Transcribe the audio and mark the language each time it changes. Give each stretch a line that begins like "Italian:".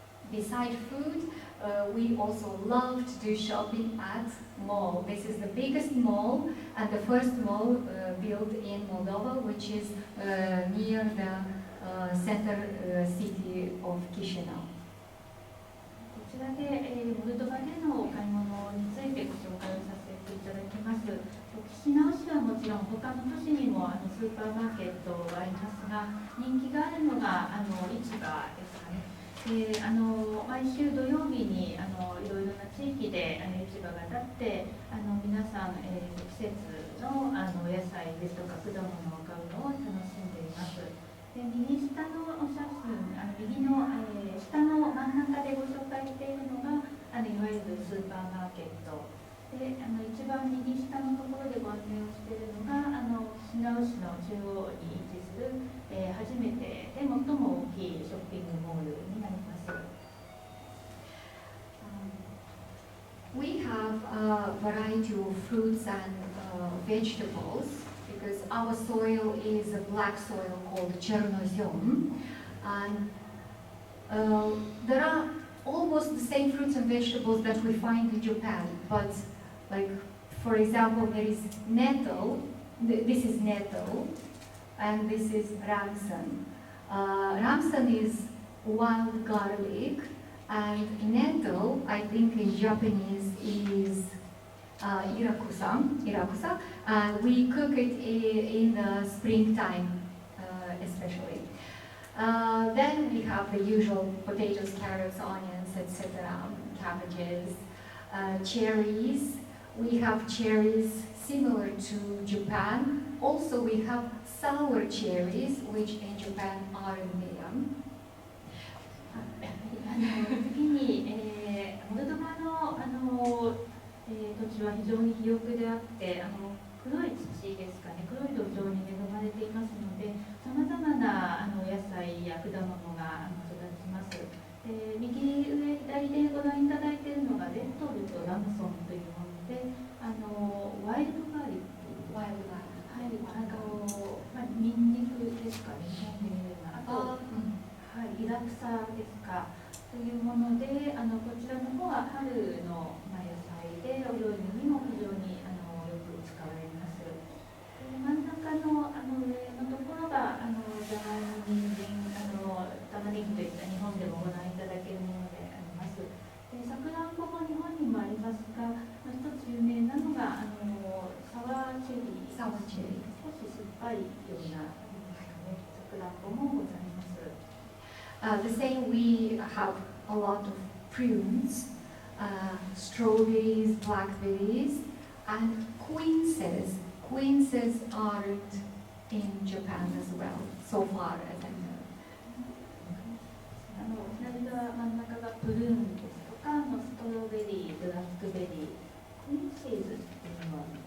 English: Besides food, we also love to do shopping at mall. This is the biggest mall and the first mall built in Moldova, which is near the center city of Chisinau.
Japanese: こちらで、モルドバでのお買い物についてご紹介をさせていただきます。キシナウ市はもちろん他の都市にもスーパーマーケットがありますが、人気があるのが市場ですかね。毎週土曜日にいろいろな地域で市場が立って皆さん、季節の野菜ですとか果物を買うのを楽しんでいます。で右下のお写真、右の、下の真ん中でご紹介しているのがいわゆるスーパーマーケットで、一番右下のところでご案内をしているのがキシナウ市の中央に位置する、初めてで最も大きいショッピングモールになります。
English: We have a variety of fruits and vegetables because our soil is a black soil called Chernozem, and there are almost the same fruits and vegetables that we find in Japan, but like for example there is nettle, this is nettle, and this is ramson. Ramson is wild garlic, And Neto, I think in Japanese is irakusa. We cook it in the springtime, especially. Then we have the usual potatoes, carrots, onions, etc., cabbages, cherries. We have cherries similar to Japan. Also, we have sour cherries, which in Japan aren't there.
Japanese: 次に、モルドバの、土地は非常に肥沃であって黒い土ですかね、黒い土壌に恵まれていますので、さまざまな野菜や果物が育ちます。右上、左でご覧いただいているのがレッドルとラムソンというもので、ワイルドガーリック、はい、ニンニクですかね、日本で見るような、あと、はい、イラクサですかというもので、こちらの方は春の野菜でお料理にも非常によく使われます。真ん中の上のところがじゃがいも、人参、玉ねぎといった日本でもご覧いただけるものであります。さくらんぼも日本にもありますが、一つ有名なのがサワーチェリー、少し酸っぱいようなさくらんぼもございます。
English: The same, we have a lot of prunes, strawberries, blackberries, and quinces. Quinces aren't in Japan as well, so far as I know.
Japanese: 左側真ん中がプルーンですとか、ストロベリー、ブラックベリー、クインシーズっていうのは